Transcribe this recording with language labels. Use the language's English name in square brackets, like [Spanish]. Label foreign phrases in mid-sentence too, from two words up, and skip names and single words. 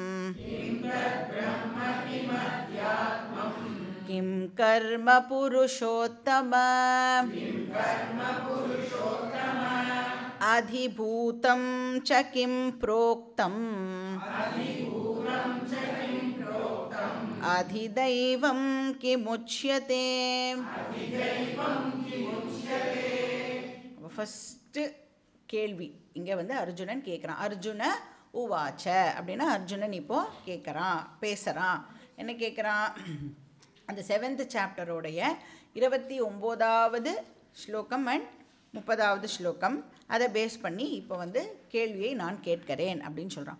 [Sanskrit] किं कर्म पुरुषोत्तम अधिभूतं च किं प्रोक्तम् अधिदैवं किमुच्यते. [Tamil] ஃபர்ஸ்ட் கேள்வி இங்கே வந்து அர்ஜுனன் கேட்குறான். அர்ஜுன உவாச்ச அப்படின்னா அர்ஜுனன் இப்போ கேட்குறான், பேசுகிறான். என்ன கேட்குறான்? அந்த 7th சாப்டரோடைய 29வது ஸ்லோகம் அண்ட் 30வது ஸ்லோகம் அதை பேஸ் பண்ணி இப்போ வந்து கேள்வியை நான் கேட்கிறேன் அப்படின்னு சொல்கிறான்.